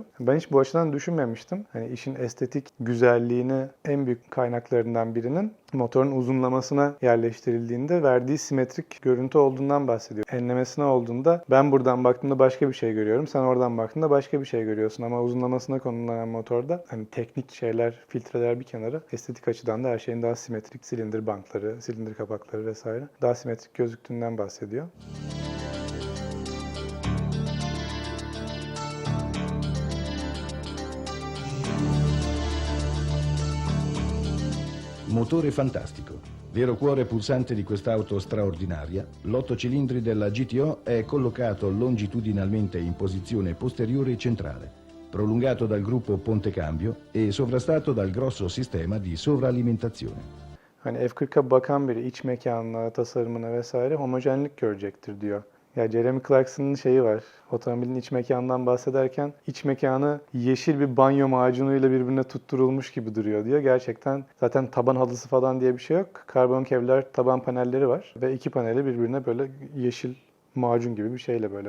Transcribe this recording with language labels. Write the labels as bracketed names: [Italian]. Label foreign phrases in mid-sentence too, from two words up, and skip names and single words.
[Turkish] Ben hiç bu açıdan düşünmemiştim. Hani işin estetik güzelliğini en büyük kaynaklarından birinin motorun uzunlamasına yerleştirildiğinde verdiği simetrik görüntü olduğundan bahsediyor. Enlemesine olduğunda ben buradan baktığımda başka bir şey görüyorum. Sen oradan baktığında başka bir şey görüyorsun. Ama uzunlamasına konulanan motorda hani teknik şeyler, filtreler bir kenara, estetik açıdan da her şeyin daha simetrik, silindir bankları, silindir kapakları vesaire daha simetrik gözüktüğünden bahsediyor. [Italian] Motore fantastico, vero cuore pulsante di quest'auto straordinaria, l'8 cilindri della GTO è collocato longitudinalmente in posizione posteriore centrale, prolungato dal gruppo ponte cambio e sovrastato dal grosso sistema di sovralimentazione. [Turkish] Hani F40'a bakan biri iç mekanına, tasarımına vesaire homojenlik görecektir diyor. Ya Jeremy Clarkson'ın şeyi var. Otomobilin iç mekanından bahsederken iç mekanı yeşil bir banyo macunuyla birbirine tutturulmuş gibi duruyor diyor. Gerçekten zaten taban halısı falan diye bir şey yok. Karbon kevlar taban panelleri var ve iki paneli birbirine böyle yeşil macun gibi bir şeyle böyle.